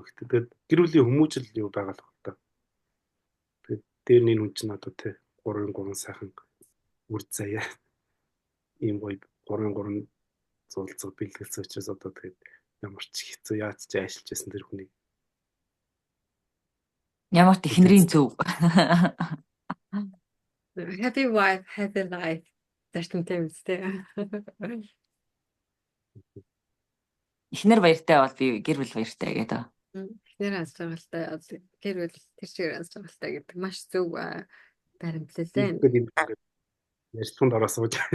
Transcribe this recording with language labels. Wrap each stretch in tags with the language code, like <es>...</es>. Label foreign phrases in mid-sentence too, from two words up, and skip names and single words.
<mn>Тэгээд гэр бүлийн хүмүүжил юу байгаа л байна. Тэгээд дээр нь энэ хүн чинь одоо тий 3-3 сайхан үр заяа ийм гоё 3-3 зулцаг бэлгэлсэн учраас одоо тэгээд ямар ч хэцүү яаж ч ажиллаж байсан тэр хүнийг Ямар ч ихнэрийн зөв.</mn> <en>Happy wife, happy life.</en> <mn>Зарчимтай үстэй. Ихнэр баяртай бол би гэр бүл баяртай гэдэг. Эхнэр аз жаргалтай гэр бүл тэр чигээр аз жаргалтай гэдэг маш зөв баримтлал байна. тэгээд юм ингээд ярьцгаанд ороо сууж</mn>